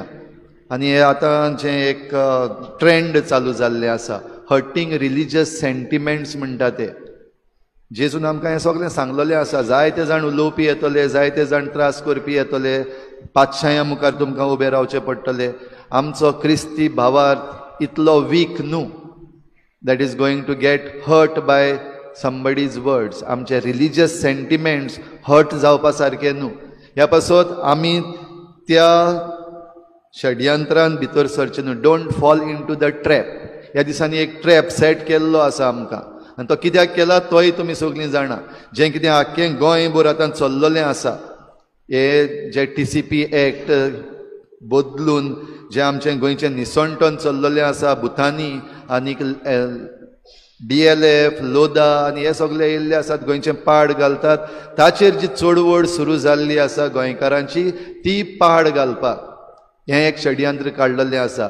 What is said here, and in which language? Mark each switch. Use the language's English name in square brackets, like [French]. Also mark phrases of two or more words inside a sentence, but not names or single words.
[Konkani] आनी हे आतां जें एक ट्रेंड चालू जाल्लें आसा, [English] hurting religious sentiments [Konkani] म्हणटा ते, जेजून आमकां हें सगळें सांगलेलें आसा। जायते जाण उलोवपी येतले, जायते जाण त्रास करपी येतले, पातशायां मुखार तुमकां उबें रावचें पडटलें। आमचो क्रिस्ती भावार्थ इतलो वीक न्हू [English] that is going to get hurt by somebody's words. [Konkani] आमचे [English] religious sentiments [Konkani] हर्ट जावपा सारके न्हू। ह्या पासत आमी त्या षडयंत्रान भितर सरचे न्हू। [English] don't fall in to the trap. [Konkani] ह्या दिसांनी एक ट्रॅप सेट केल्लो आसा आमकां, आनी तो कित्याक केला तोय तुमी सगळीं जाणा। जें कितें आख्खें गोंयभर आतां चल्लेलें आसा, हे जे TCP एक्ट बदलून जें आमचें गोंयचें निसंटन चल्लेलें आसा, भुतानी आनीक DLF लोदा आनी हे सगळे येयल्ले आसात, गोंयचें पाड घालतात, ताचेर जी चडवड सुरू जाल्ली आसा गोंयकारांची, ती पाड घालपाक हें एक षडयंत्र काडलेलें आसा।